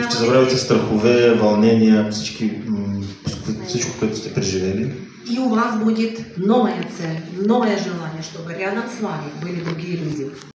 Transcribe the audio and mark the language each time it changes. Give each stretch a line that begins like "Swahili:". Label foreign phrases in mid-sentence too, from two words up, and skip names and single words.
Bulgarian: Ще забравите страхове, вълнения, всичко, което сте преживели.
Russian: И у вас будет новая цель, новое желание, чтобы рядом с вами были другие люди.